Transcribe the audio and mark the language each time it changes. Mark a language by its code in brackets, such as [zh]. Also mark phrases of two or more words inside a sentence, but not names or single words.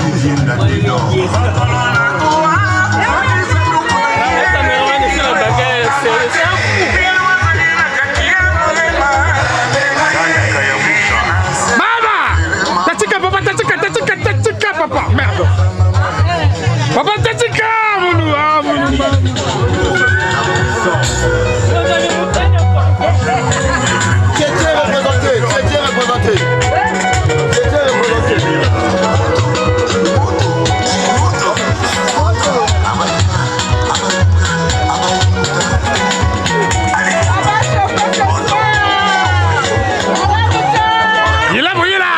[ln] Mama! Tatika, papa, tatika, papa. Merde. Papa, tatika, [fr] Tchétché représenté. Il a bouillé là!